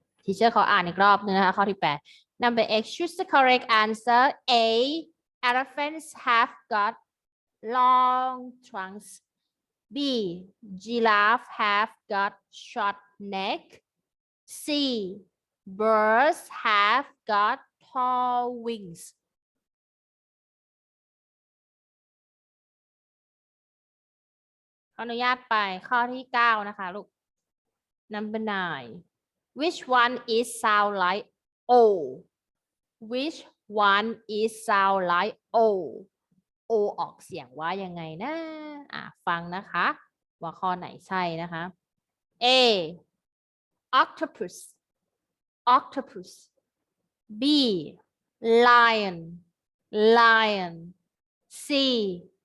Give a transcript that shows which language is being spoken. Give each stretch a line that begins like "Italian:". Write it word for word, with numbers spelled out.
Thai: ทีเชอร์ขออ่านอีกรอบนึงนะคะข้อที่แปด
English: Number eight, choose the correct answer. A. Elephants have got long trunks. B. Giraffe have got short neck. C. Birds have got tall wings.
Thai: ขออนุญาตไปข้อที่เก้านะคะลูก
English: Number nine. Which one is sound like O? Which one is sound like O?
Thai: O ออกเสียงว่ายังไงนะอ่ะฟังนะคะว่าข้อไหนใช่นะคะ A.
English: Octopus Octopus B. Lion Lion C.